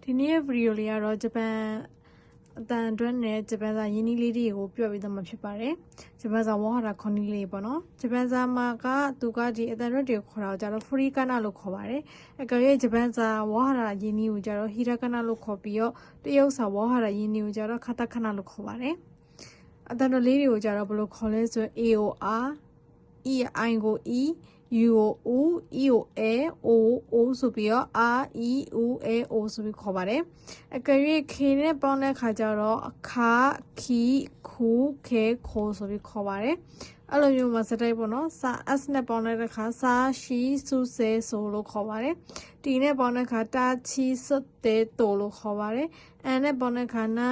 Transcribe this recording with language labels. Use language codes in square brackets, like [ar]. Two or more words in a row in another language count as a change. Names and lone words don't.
[my] ဒီနေ့ဗီဒီယိုလေးကတော့ဂျပန်အတန်တွဲနဲ့ဂျပန်စာရင်းနှီးလေးတွေကိုပြောပြသွားမှာဖြစ်ပါတယ်ဂျပန်စာဝါဟာရခွန်နီးလေးပေါ့နော်ဂျပန်စာမှာကသူကဒီအတန်တွဲတွေကိုခေါ်တာကိုကြတော့ဖရီကနာလို့ခေါ်ပါတယ်အကယ်၍ဂျပန်စာဝါဟာရရင်းနှီးကိုကြတော့ဟီရကနာလို့ခေါ်ပြီးတော့တရုတ်စာဝါဟာရရင်းနှီးကိုကြတော့ခတခနာလို့ခေါ်ပါတယ်အတန်တွဲလေးတွေကိုကြတော့ဘယ်လိုခေါ်လဲဆိုရင် A O R E I ကို E U O U E O A O O ဆိုပြီးတော့ R E U A O ဆိုပြီးခေါ်ပါတယ်အကယ်၍ K နဲ့ပေါင်းတဲ့အခါကျတော့ခါခီခူခဲခိုဆိုပြီးခေါ်ပါတယ်အဲ့လိုမျိုးမှာစတိုက်ပေါ့နော်စာ S နဲ့ပေါင်းတဲ့အခါစာရှိစုဆဲဆိုလို့ခေါ်ပါတယ် T နဲ့ပေါင်းတဲ့အခါတာချီစတဲ့တိုလို့ခေါ်ပါတယ် N နဲ့ပေါင်းတဲ့အခါနာ